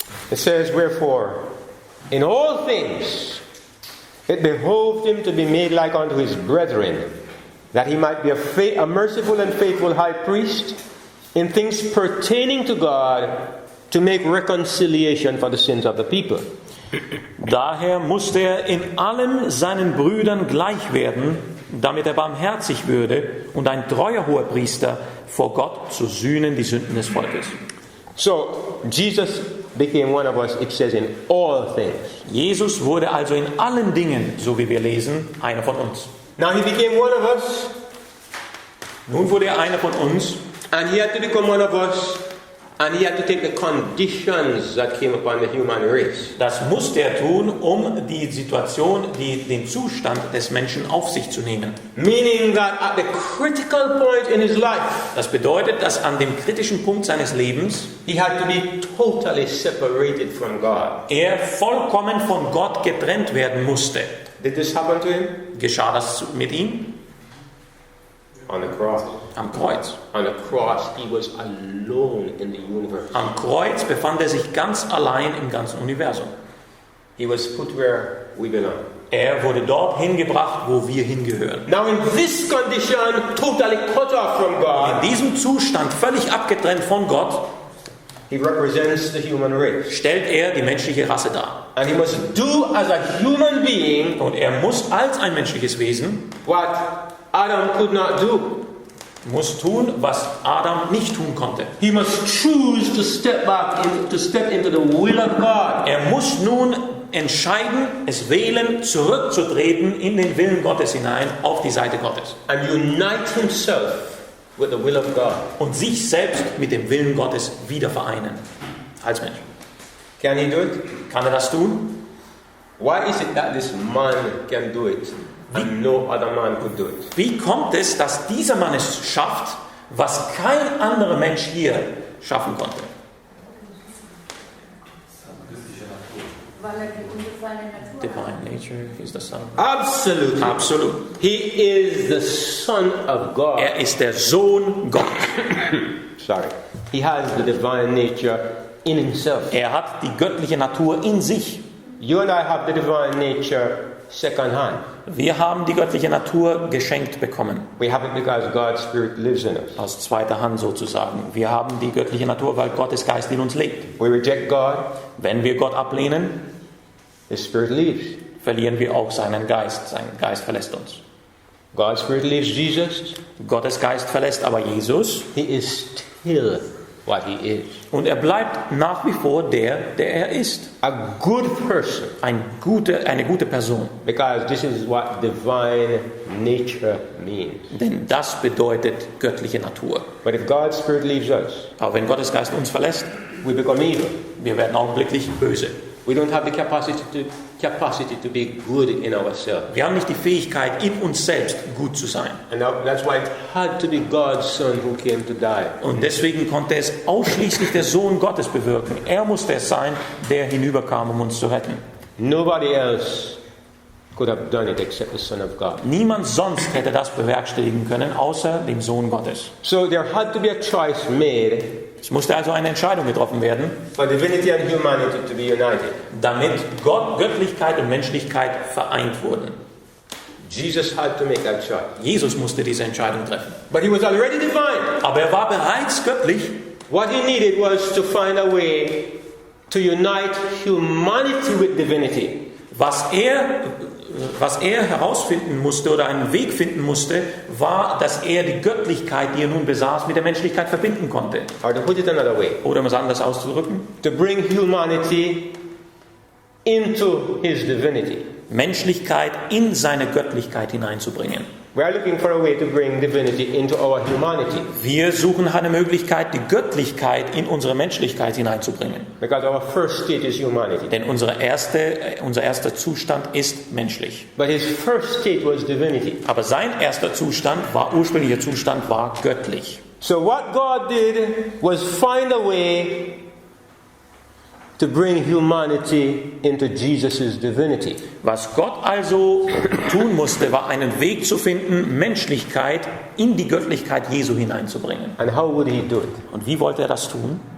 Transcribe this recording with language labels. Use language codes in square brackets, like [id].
[en] It says, wherefore, in all things it behoved him to be made like unto his brethren, that he might be a merciful and faithful high priest in things pertaining to God, to make reconciliation for the sins of the people. [de] Daher musste er in allen seinen Brüdern gleich werden, damit er barmherzig würde und ein treuer Hohepriester vor Gott zu sühnen die Sünden des Volkes. [en] So, Jesus became one of us, it says, in all things. [de] Jesus wurde also in allen Dingen, so wie wir lesen, einer von uns. [en] Now he became one of us, [de] Nun wurde er einer von uns [en] and he had to become one of us, and he had to take the conditions that came upon the human race. [de] Das musste er tun, um die Situation, den Zustand des Menschen auf sich zu nehmen. [en] Meaning that at the critical point in his life, [de] Das bedeutet, dass an dem kritischen Punkt seines Lebens [en] he had to be totally separated from God. [de] er vollkommen von Gott getrennt werden musste. [en] Did this happen to him? [de] Geschah das mit ihm? [en] On the cross. [de] Am Kreuz. [en] On the cross, he was alone in the universe. [de] Am Kreuz befand er sich ganz allein im ganzen Universum. [en] He was put where we belong. [de] Er wurde dort hingebracht, wo wir hingehören. [en] Now in this condition, totally cut off from [de] In [en] God, [de] diesem Zustand, völlig abgetrennt von Gott, [en] he represents the human race. [de] stellt er die menschliche Rasse dar. [en] And he must do as a human being [de] Und er muss als ein menschliches Wesen, [en] what Adam could not do. [de] muss tun, was Adam nicht tun konnte. [en] He must choose to step into the will of God. [de] Er muss nun entscheiden, es wählen, zurückzutreten in den Willen Gottes hinein, auf die Seite Gottes. [en] And unite himself with the will of God. [de] Und sich selbst mit dem Willen Gottes wieder vereinen. Als Mensch. [en] Can he do it? [de] Kann er das tun? [en] Why is it that this man can do it and no other man could do it? [de] Wie kommt es, dass dieser Mann es schafft, was kein anderer Mensch hier schaffen konnte? Weil er die ungefallene Natur hat. [en] Divine nature is the son. Absolutely. [de] Absolut. [en] He is the Son of God. [de] Er ist der Sohn Gottes. [en] Sorry. He has the divine nature in himself. [de] Er hat die göttliche Natur in sich. [en] You and I have the divine nature second hand. [de] Wir haben die göttliche Natur geschenkt bekommen. [en] We have it because God's Spirit lives in us. [de] Aus zweiter Hand sozusagen. Wir haben die göttliche Natur, weil Gottes Geist in uns lebt. [en] We reject God, [de] Wenn wir Gott ablehnen, [en] His Spirit leaves. [de] verlieren wir auch seinen Geist. Sein Geist verlässt uns. [en] God's Spirit leaves Jesus. [de] Gottes Geist verlässt aber Jesus [en] He is still what He is. [de] und er bleibt nach wie vor der er ist. [en] A good person. [de] Eine gute Person. [en] Because this is what divine nature means. [de] Denn das bedeutet göttliche Natur. [en] But if God's Spirit leaves us, [de] Aber wenn Gottes Geist uns verlässt, [en] we become evil. [de] wir werden augenblicklich böse. [en] We don't have the capacity to be good in ourselves. [de] Wir haben nicht die Fähigkeit, in uns selbst gut zu sein. [en] And that's why it had to be God's Son who came to die. [de] Und deswegen konnte es ausschließlich der Sohn Gottes bewirken. Er musste es sein, der hinüberkam, um uns zu retten. [en] Nobody else could have done it except the Son of God. [de] Niemand sonst hätte das bewerkstelligen können, außer dem Sohn Gottes. [en] So there had to be a choice made [de] Es musste also eine Entscheidung getroffen werden, [en] for divinity and humanity to be united. [de] damit Göttlichkeit und Menschlichkeit vereint wurden. [en] Jesus had to make that choice. [de] Jesus musste diese Entscheidung treffen. [en] But he was already divine. [de] Aber er war bereits göttlich. [en] What he needed was to find a way to unite humanity with divinity. [de] Was er herausfinden musste oder einen Weg finden musste, war, dass er die Göttlichkeit, die er nun besaß, mit der Menschlichkeit verbinden konnte. [en] Or to put it another way, [de] Oder um es anders auszudrücken, [en] to bring humanity into his divinity. [de] Menschlichkeit in seine Göttlichkeit hineinzubringen. [en] We are looking for a way to bring divinity into our humanity. [de] Wir suchen eine Möglichkeit, die Göttlichkeit in unsere Menschlichkeit hineinzubringen. [en] Because our first state is humanity. [de] Denn unser erster Zustand ist menschlich. [en] But his first state was divinity. [de] Aber sein ursprünglicher Zustand war göttlich. [en] So what God did was find a way to bring humanity into Jesus' divinity. [de] Was Gott also tun musste, war einen Weg zu finden, Menschlichkeit in die Göttlichkeit Jesu hineinzubringen. [en] And how would he do it? [de] Und wie wollte er das tun?